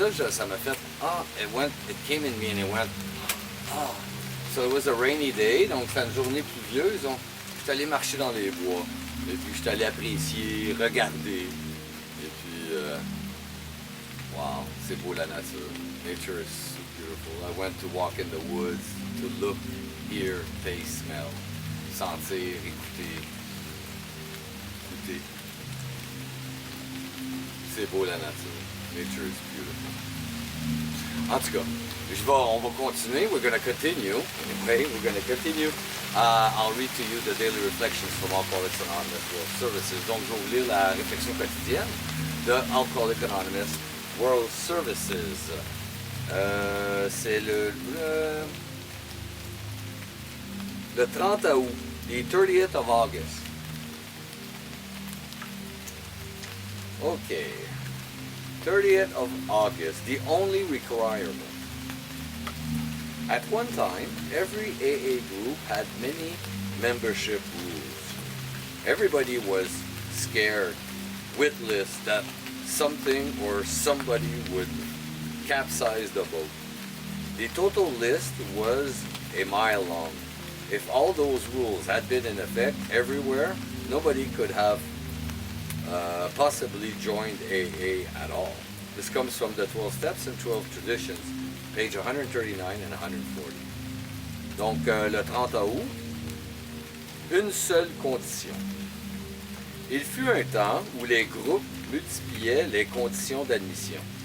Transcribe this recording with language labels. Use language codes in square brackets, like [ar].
[fr] Ça m'a fait, [en] it came in me and it went, So it was a rainy day, [fr] donc c'est une journée pluvieuse, donc je suis allé marcher dans les bois, et puis je suis allé apprécier, regarder, et puis, wow, c'est beau la nature. [en] Nature is so beautiful. I went to walk in the woods, to look, hear, taste, smell, [fr] sentir, écouter. C'est beau la nature. [en] Nature is beautiful. [fr] En tout cas, on va continuer. [en] We're going to continue. Okay, we're going to continue. I'll read to you the daily reflections from Alcooliques Anonymous World Services. [fr] Donc, je vais vous lire la réflexion quotidienne de Alcooliques Anonymous World Services. C'est le 30 août, [en] the 30th of August. Okay. 30th of August, the only requirement. At one time, every AA group had many membership rules. Everybody was scared, witless that something or somebody would capsize the boat. The total list was a mile long. If all those rules had been in effect everywhere, nobody could have possibly joined AA at all. This comes from the 12 Steps and 12 Traditions, page 139 and 140. [fr] Donc, le 30 août, une seule condition. Il fut un temps où les groupes multipliaient les conditions d'admission.